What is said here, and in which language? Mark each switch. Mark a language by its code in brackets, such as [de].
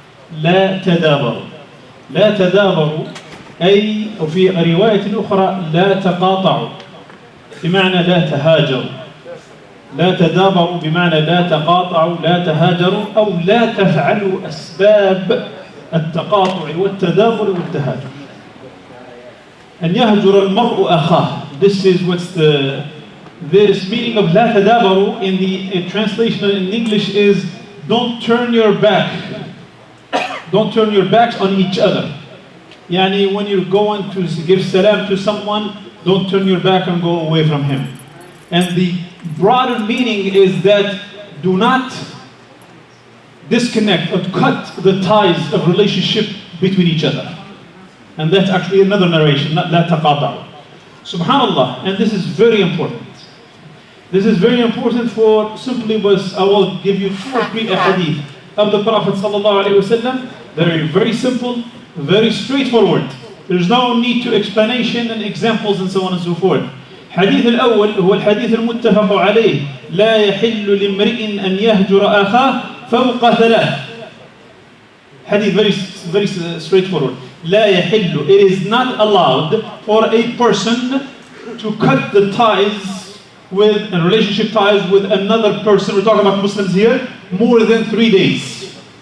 [ar] لا تدابروا, لا تدابروا أي وفي رواية أخرى لا تقاطعوا بمعنى لا تهاجروا. لا تدابروا بمعنى لا تقاطعوا, لا تهاجروا, أو لا تفعلوا أسباب التقاطع والتدابر والتهاجر. أن يهجر المرء أخاه. [en] This is what's this meaning of [ar] لا تدابروا [en] in the translation in English is don't turn your back. Don't turn your backs on each other. Yani when you're going to give salam to someone, don't turn your back and go away from him. And the broader meaning is that do not disconnect or cut the ties of relationship between each other. And that's actually another narration, not [ar] لا تقاطعوا. [en] Subhanallah, and this is very important. This is very important for simply was I will give you 2 or 3 hadith of the Prophet sallallahu alaihi wasallam. They're very simple, very straightforward. There's no need to explanation and examples and so on and so forth. [ar] حديث الأول هو الحديث المتفق عليه: لا يحل لامرئ أن يهجر أخاه فوق 3. [en] Hadith very straightforward. [ar] لا يحل, [en] it is not allowed for a person to cut the ties with and relationship ties with another person. We're talking about Muslims here, more than 3 days.